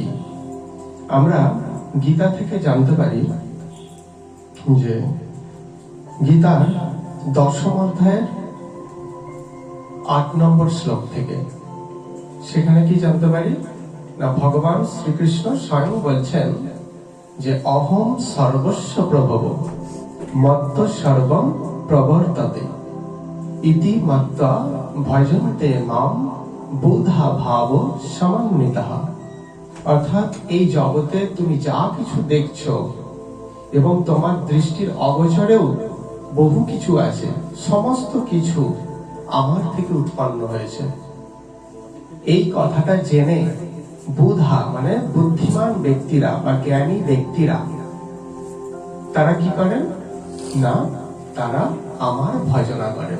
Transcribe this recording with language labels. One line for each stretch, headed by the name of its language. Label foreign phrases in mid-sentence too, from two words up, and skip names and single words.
Bangla: আমরা গীতা থেকে জানতে পারি যে গীতার 10ম অধ্যায়ের 8 নম্বর শ্লোক থেকে, সেখানে কি জানতে পারি না, ভগবান শ্রীকৃষ্ণ স্বয়ং বলছেন যে
Sanskrit: অহম সর্বস্ব প্রভব মত্ত সর্বম প্রবর্ততে ইতি মত্ত্বা ভজন্তে মাম বুধা ভাব সমন্বিতঃ।
Bangla: অর্থাৎ এই জগতে তুমি যা কিছু দেখছো এবং তোমার দৃষ্টির অগোচরেও বহু কিছু আছে, সমস্ত কিছু আমার থেকে উৎপন্ন হয়েছে। এই কথাটা জেনে বুধা মানে বুদ্ধিমান ব্যক্তিরা বা জ্ঞানী ব্যক্তিরা তারা কি করেন না, তারা আমার ভজনা করেন।